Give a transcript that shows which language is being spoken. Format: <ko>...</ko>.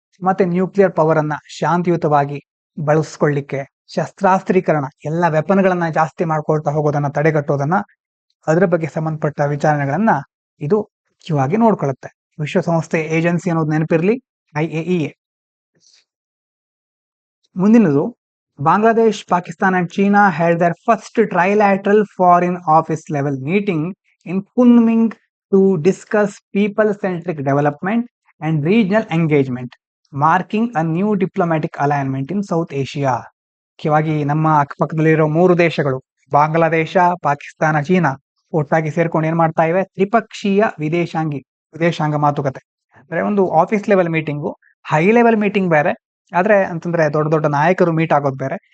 <kn>ಮತ್ತೆ nuclear power ಅನ್ನ ಶಾಂತಿಯುತವಾಗಿ ಬಳಸ್ಕೊಳ್ಳಿಕ್ಕೆ, ಶಸ್ತ್ರಾಸ್ತ್ರೀಕರಣ, ಎಲ್ಲ ವೆಪನ್ಗಳನ್ನ ಜಾಸ್ತಿ ಮಾಡ್ಕೊಳ್ತಾ ಹೋಗೋದನ್ನ ತಡೆಗಟ್ಟೋದನ್ನ, ಅದರ ಬಗ್ಗೆ ಸಂಬಂಧಪಟ್ಟ ವಿಚಾರಣೆಗಳನ್ನ ಇದು ಮುಖ್ಯವಾಗಿ ನೋಡ್ಕೊಳ್ಳುತ್ತೆ. ವಿಶ್ವಸಂಸ್ಥೆ ಏಜೆನ್ಸಿ ಅನ್ನೋದು ನೆನಪಿರ್ಲಿ, IAEA. ಮುಂದಿನದು,</kn> <en>Bangladesh, Pakistan and China held their first trilateral foreign office level meeting in Kunming to discuss people-centric development and regional engagement, marking a new diplomatic alignment in South Asia.</en> <kn>ಮುಖ್ಯವಾಗಿ ನಮ್ಮ ಅಕ್ಕಪಕ್ಕದಲ್ಲಿರೋ 3 ದೇಶಗಳು ಬಾಂಗ್ಲಾದೇಶ, ಪಾಕಿಸ್ತಾನ, ಚೀನಾ ಒಟ್ಟಾಗಿ ಸೇರ್ಕೊಂಡು ಏನ್ ಮಾಡ್ತಾ ಇವೆ, ತ್ರಿಪಕ್ಷೀಯ ವಿದೇಶಾಂಗ ಮಾತುಕತೆ. ಅಂದ್ರೆ ಒಂದು office level meeting, high level meeting ಬೇರೆ, ಆದ್ರೆ ಅಂತಂದ್ರೆ ದೊಡ್ಡ ದೊಡ್ಡ ನಾಯಕರು ಮೀಟ್ ಆಗೋದು ಬೇರೆ.</kn>